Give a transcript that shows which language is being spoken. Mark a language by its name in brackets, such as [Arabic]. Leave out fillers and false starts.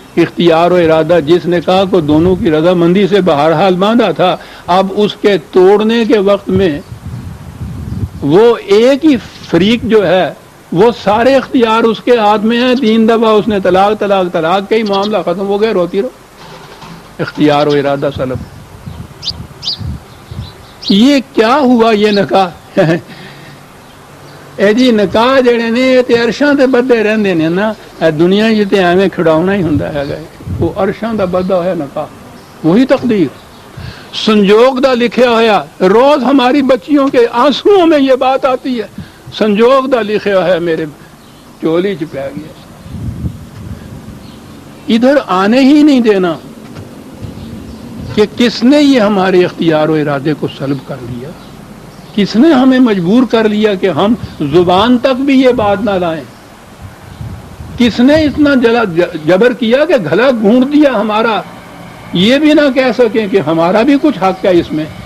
[Urdu] اختیار و ارادہ جس نکاح کو دونوں کی رضامندی سے بہرحال باندھا تھا، اب اس کے توڑنے کے وقت میں وہ ایک ہی فریق جو ہے وہ سارے اختیار اس کے ہاتھ میں ہیں. 3 دفعہ اس نے طلاق کئی، معاملہ ختم ہو گیا، روتی رہو. اختیار و ارادہ سلب. یہ کیا ہوا یہ نکاح؟ [Punjabi] اے جی نکاح جڑے نے تے عرشاں تے بدے رہندے نے نا، دنیا تے ایویں کھڑاونا ہی ہوندا ہے. وہ عرشاں دا بدہ ہویا نکاح، وہی تقدیر سنجوگ دا لکھیا ہویا. [Urdu] روز ہماری بچیوں کے آنسوؤں میں یہ بات آتی ہے، [Punjabi] سنجوگ دا لکھیا ہے میرے چولی چ پی گیا. [Urdu] ادھر آنے ہی نہیں دینا کہ کس نے یہ ہمارے اختیار و ارادے کو سلب کر لیا، کس نے ہمیں مجبور کر لیا کہ ہم زبان تک بھی یہ بات نہ لائیں، کس نے اتنا جبر کیا کہ گھلا گھونٹ دیا ہمارا، یہ بھی نہ کہہ سکیں کہ ہمارا بھی کچھ حق ہے اس میں.